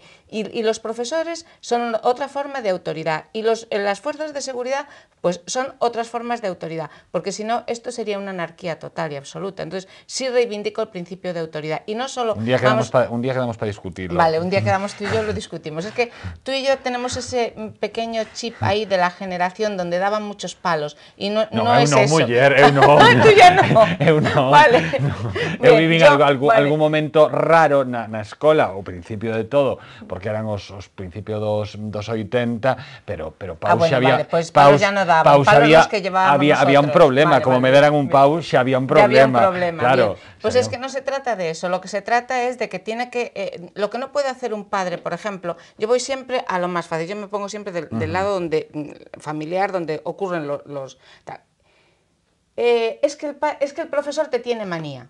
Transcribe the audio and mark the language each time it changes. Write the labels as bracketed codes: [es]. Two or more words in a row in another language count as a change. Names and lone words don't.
[es] Y los profesores son otra forma de autoridad y las fuerzas de seguridad pues son otras formas de autoridad, porque si no esto sería una anarquía total y absoluta. Entonces sí reivindico el principio de autoridad y no solo... Un día quedamos para discutirlo. Vale, un día quedamos tú y yo lo discutimos. Es que tú y yo tenemos ese pequeño chip ahí de la generación donde daban muchos palos y no es eso. [gl] Muller, eu non. [es] Tú ya no. [gl] Eu non. [es] Vale. [gl] Eu vivín algún momento raro na escola, o principio de todo, porque eran os principios dos 80, pero paus xa había... [es] Vale, pues paus ya no daban, [gl] había un problema, como me deran un pau, xa había un problema. Claro. [es] Pues es que no se trata de eso, lo que se trata es de que tiene que... lo que no puede hacer un padre, por ejemplo, yo voy siempre a lo más fácil, yo me pongo siempre del lado familiar, donde ocurren los es que el profesor te tiene manía.